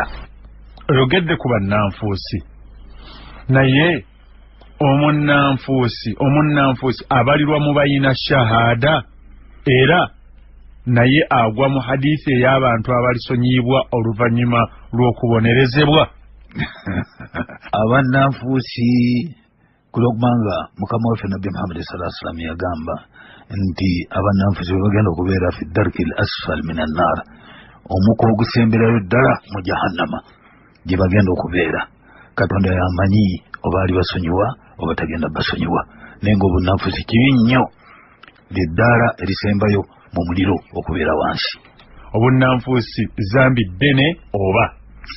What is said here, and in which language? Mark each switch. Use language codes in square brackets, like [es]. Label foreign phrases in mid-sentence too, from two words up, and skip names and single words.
[lg] Oyogedde ku bannanfuusi naye omunnanfuusi abalirwa mu bayina shahada era naye agwa mu hadithi ey'abantu abalisonyiyibwa oluvannyuma lw'okubonerezebwa. Abannanfuusi kulokubanga mukama waffe Nabbi Muhammad [ar] صلى الله عليه وسلم [lg] yagamba nti abannanfuusi bwe bagenda okubeera [ar] في الدرك الأسفل من النار [lg] omuka ogusemberayo ddala mu jahannama gye bagenda okubeera. Katonda yamanyi oba ali basonyiwa oba tagenda basonyiwa naye nga obunnanfuusi kibi nnyo lyeddaala erisembayo mu muliro okubeera wansi. Obunnanfuusi zambi ddene oba si